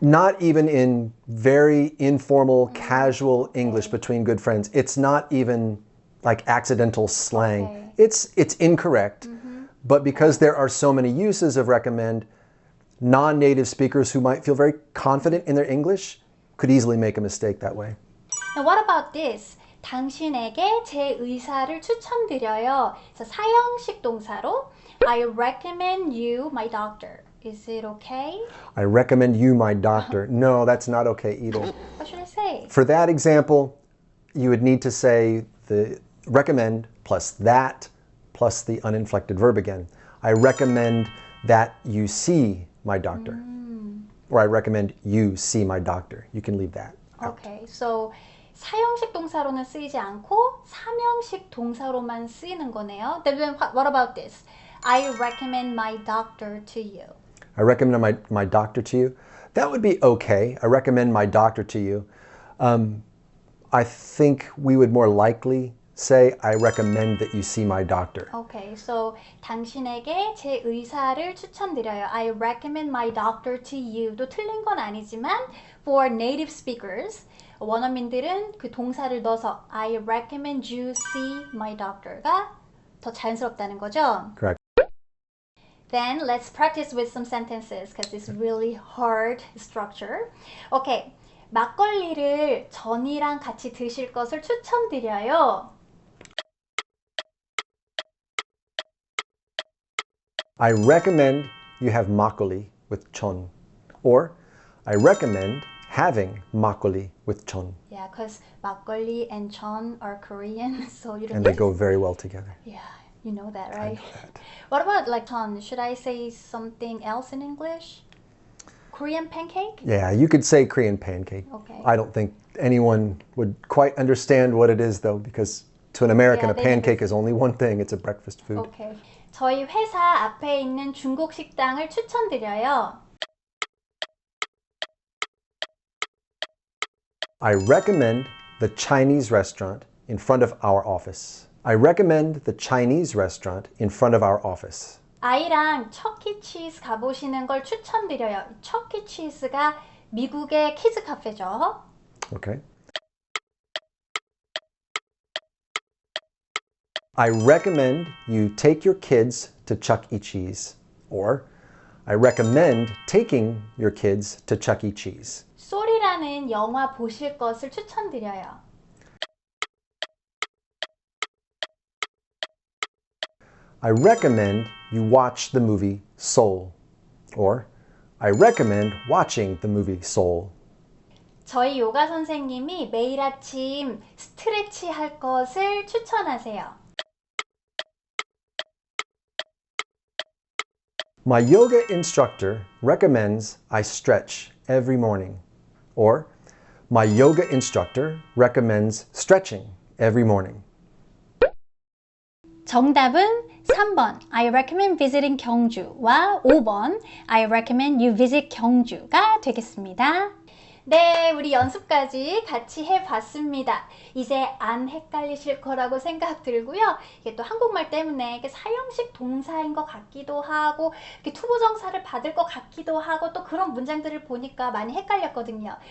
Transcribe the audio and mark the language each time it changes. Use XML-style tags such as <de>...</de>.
<en>Not even in very informal, casual English between good friends. It's not even like accidental slang. Okay. It's incorrect. But because there are so many uses of recommend, non-native speakers who might feel very confident in their English could easily make a mistake that way. Now what about this?</en> <ko>당신에게 제 의사를 추천드려요. 그래서 사형식 동사로</ko> <en>I recommend you my doctor. Is it okay? I recommend you my doctor. No, that's not okay either. What should I say? For that example, you would need to say the recommend plus that plus the uninflected verb again. I recommend that you see my doctor. Or I recommend you see my doctor. You can leave that out.</en> <ko>Okay, so 사형식 동사로는 쓰이지 않고 사명식 동사로만 쓰이는 거네요.</ko> <en>Then what about this? I recommend my doctor to you. I recommend my doctor to you. That would be okay. I recommend my doctor to you. I think we would more likely say, I recommend that you see my doctor.</en> <ko>Okay, so 당신에게 제 의사를 추천드려요.</ko> <en>I recommend my doctor to you.</en> <ko>도 틀린 건 아니지만</ko> <en>for native speakers,</en> <ko>원어민들은 그 동사를 넣어서</ko> <en>I recommend you see my doctor</en> <ko>가 더 자연스럽다는 거죠.</ko> <en>Correct. Then let's practice with some sentences because it's really hard structure.</en> <ko>Okay, 막걸리를 전이랑 같이 드실 것을 추천드려요.</ko> <en>I recommend you have makgeolli with chon. Or, I recommend having makgeolli with chon. Yeah, because 막걸리 and 전 are Korean, so you don't. And they go very well together. Yeah, you know that, right? I know that. What about like 전? Should I say something else in English? Korean pancake? Yeah, you could say Korean pancake. Okay. I don't think anyone would quite understand what it is though, because to an American, Yeah, a they pancake is only one thing. It's a breakfast food. Okay.</en> <ko>저희 회사 앞에 있는 중국 식당을 추천드려요.</ko> <en>I recommend the Chinese restaurant in front of our office. I recommend the Chinese restaurant in front of our office.</en> <ko>아이랑 척키치즈 가보시는 걸 추천드려요. 척키치즈가 미국의 키즈 카페죠.</ko> <en>Okay. I recommend you take your kids to Chuck E. Cheese. Or, I recommend taking your kids to Chuck E. Cheese.</en> <ko>소리라는 영화 보실 것을 추천드려요.</ko> <en>I recommend you watch the movie Soul. Or, I recommend watching the movie Soul.</en> <ko>저희 요가 선생님이 매일 아침 스트레치 할 것을 추천하세요.</ko> <en>My yoga instructor recommends I stretch every morning. Or, my yoga instructor recommends stretching every morning.</en> <ko>정답은 3번</ko> <en>I recommend visiting 경주와 5번 I recommend you visit 경주가</en> <ko>되겠습니다. 네, 우리 연습까지 같이 해봤습니다. 이제 안 헷갈리실 거라고 생각 들고요. 이게 또 한국말 때문에 이게 사형식 동사인 것 같기도 하고 이렇게 투부정사를 받을 것 같기도 하고 또 그런 문장들을 보니까 많이 헷갈렸거든요.</ko>